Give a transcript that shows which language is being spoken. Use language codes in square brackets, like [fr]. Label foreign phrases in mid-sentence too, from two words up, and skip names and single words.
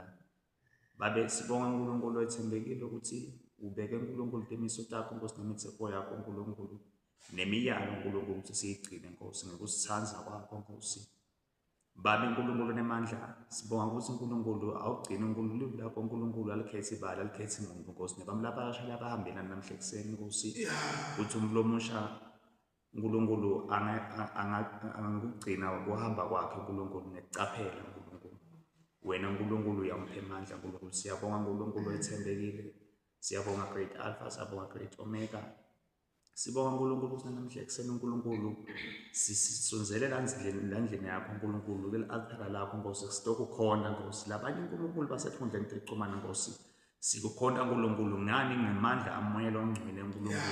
[ss] Babe, sibonga uNkulunkulu ethembekile ukuthi ubeke uNkulunkulu temiso takho Nkosi nemithetho yakho uNkulunkulu. Nemiyalo uNkulunkulu ukuthi siyigcine Nkosi ngokusithandza kwakho Nkosi. Babe uNkulunkulu nemandla, sibonga ukuthi uNkulunkulu awugcine uNkulunkulu lakho uNkulunkulu alikhethe ibala alikhethe umuntu Nkosi nebamlaba abasha labahambelana namhla ekuseni Nkosi. Uthi umlomo omusha uNkulunkulu angakugcina ukuhamba kwakhe uNkulunkulu nekucaphela uNkulunkulu. Wena uNkulunkulu uyamphe amandla uNkulunkulu. Siyabonga uNkulunkulu ethembekile. Siyabonga [en] Great Alpha, [ss] siyabonga [en] Great Omega. [ss] Sibonga uNkulunkulu ukuthi namhla ekuseni uNkulunkulu sisonzele landlini yakho uNkulunkulu kule altar lakho Nkosi sitokukhonda Nkosi. Labanye uNkulunkulu basethundleni texhumana Nkosi sikukhonda uNkulunkulu ngani ngemandla amoyela ongcwele uNkulunkulu.